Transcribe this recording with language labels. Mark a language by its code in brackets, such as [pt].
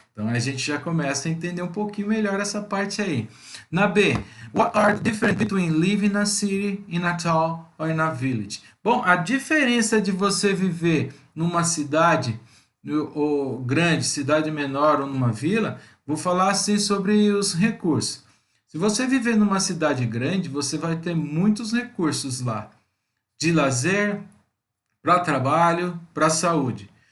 [pt] Então a gente já começa a entender um pouquinho melhor essa parte aí. Na B, [en] what are the difference between living in a city, in a town or in a village? [pt] Bom, a diferença de você viver numa cidade ou grande, cidade menor ou numa vila, vou falar assim sobre os recursos. Se você viver numa cidade grande, você vai ter muitos recursos lá, de lazer, para trabalho, para saúde.